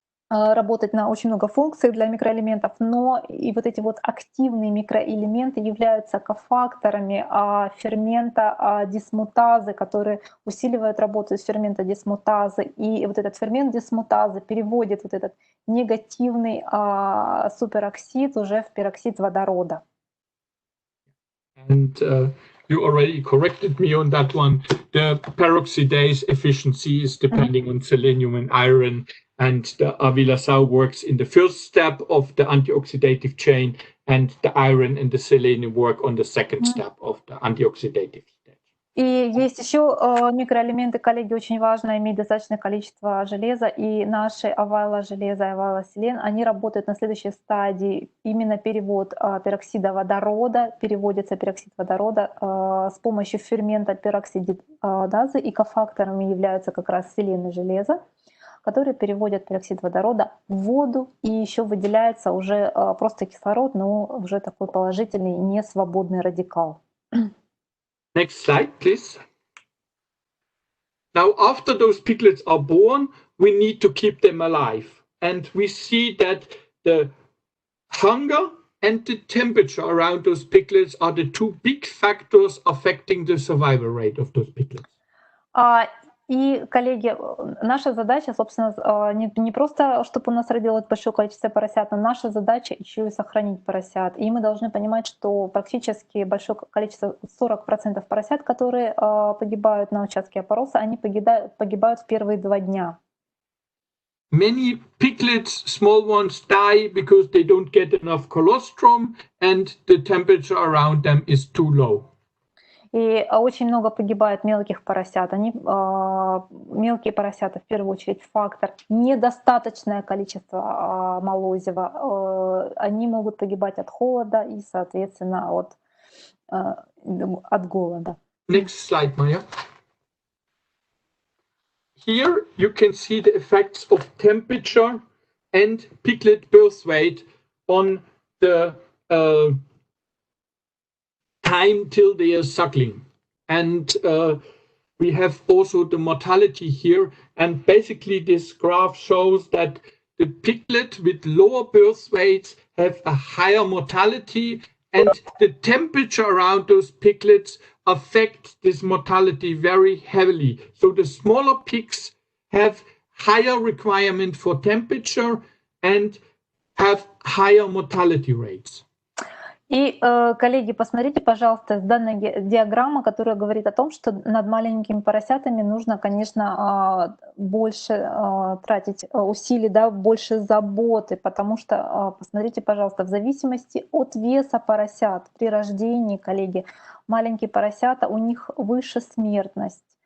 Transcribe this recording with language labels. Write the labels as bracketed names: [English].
[Russian] работать на очень много функций для микроэлементов, но и вот эти вот активные микроэлементы являются кофакторами фермента дисмутазы, которые усиливают работу фермента дисмутазы. И вот этот фермент дисмутазы переводит вот этот негативный супероксид уже в пероксид водорода. [English] And you already corrected me on that one. The peroxidase efficiency is depending on selenium and iron, and the avilasau works in the first step of the antioxidative chain, and the iron and the selenium work on the second step of the antioxidative stage. [Russian] И есть еще микроэлементы, коллеги, очень важно иметь достаточное количество железа, и наши авайла железа и авайла селен, они работают на следующей стадии, именно перевод пероксида водорода, переводится пероксид водорода с помощью фермента пероксидазы, и кофакторами являются как раз селен и железо, которые переводят пероксид водорода в воду, и еще выделяется уже просто кислород, но уже такой положительный, несвободный радикал. [English] Next slide, please. Now, after those piglets are born, we need to keep them alive. And we see that the hunger and the temperature around those piglets are the two big factors affecting the survival rate of those piglets. [Russian] И, коллеги, наша задача, собственно, не просто, чтобы у нас родилось большое количество поросят, но наша задача еще и сохранить поросят. И мы должны понимать, что практически большое количество, 40% поросят, которые погибают на участке опороса, они погибают в первые 2 дня. [English] Many piglets, small ones, die because they don't get enough colostrum and the temperature around them is too low. [Russian] И очень много погибает мелких поросят. Мелкие поросята, в первую очередь, фактор недостаточное количество молозива. Они могут погибать от холода и, соответственно, от голода. [English] Next slide, Maya. Here you can see the effects of temperature and piglet birth weight on the time till they are suckling. And we have also the mortality here. And basically this graph shows that the piglet with lower birth weights have a higher mortality, and the temperature around those piglets affect this mortality very heavily. So the smaller pigs have higher requirement for temperature and have higher mortality rates. [Russian] И, коллеги, посмотрите, пожалуйста, данная диаграмма, которая говорит о том, что над маленькими поросятами нужно, конечно, больше тратить усилий, да, больше заботы, потому что, посмотрите, пожалуйста, в зависимости от веса поросят при рождении, коллеги, маленькие поросята, у них выше смертность,